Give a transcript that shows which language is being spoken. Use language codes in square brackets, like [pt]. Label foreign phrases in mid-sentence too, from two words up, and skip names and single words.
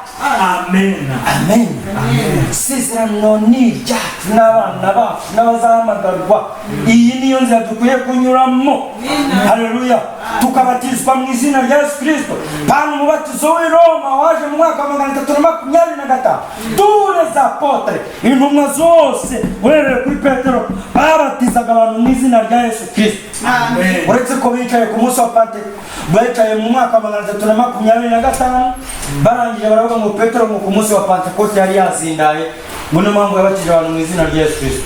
[rw] Amen. Amen. Isezerano ni iryacu n'abana bacu n'abazahamagarwa. Iyi niyo nzira dukwiye kunyuramo. Haleluya. Tukabatizwa mu izina rya Yesu Kristo. Pana umubatizo w'i Roma waje mu mwaka wa 325. [fr] Tous les apôtres, [rw] intumwa zose uhereye kuri Petero babatizaga abantu mu izina rya Yesu Kristo. Amen. Uretse ko bicaye ku munsi wa Pentekote, bicaye mu mwaka wa 325 barangije baravuga ngo Petero ngo ku munsi wa Pentekote yari yazindaye ngo niyo mpamvu yabatije abantu mu izina rya Yesu Kristo.